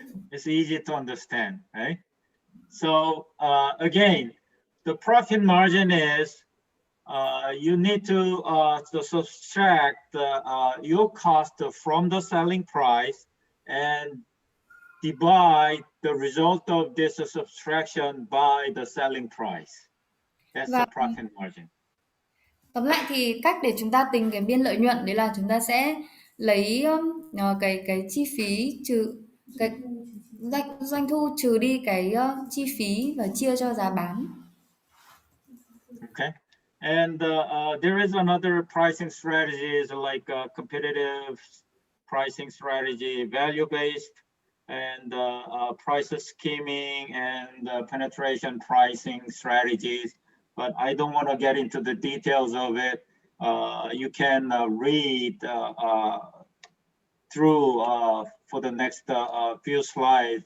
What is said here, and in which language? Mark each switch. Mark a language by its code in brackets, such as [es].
[en] It's easy to understand, right? So again, the profit margin is you need to subtract your cost from the selling price and divide the result of this subtraction by the selling price. That's the profit margin. [vi] Tóm lại thì cách để chúng ta tính cái biên lợi nhuận đấy là chúng ta sẽ lấy cái chi phí trừ cái doanh thu trừ đi cái chi phí và chia cho giá bán. [en] Okay. And there is another pricing strategies like competitive pricing strategy, value-based, and price scheming and penetration pricing strategies. But I don't want to get into the details of it. You can read through for the next few slides.